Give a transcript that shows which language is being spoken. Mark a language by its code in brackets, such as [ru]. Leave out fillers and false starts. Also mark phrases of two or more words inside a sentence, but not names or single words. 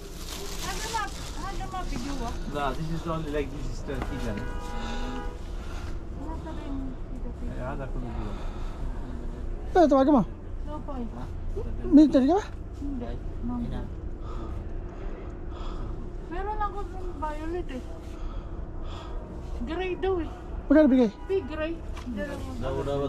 [en] لا this is only like this is 30 lang [ar] هذا كله [tl] Eh, tawagan mo. Military ka ba? Meron ako ng violet eh. Gray daw eh. Magkano bigay? [en] Big gray. [tl] Dalawa.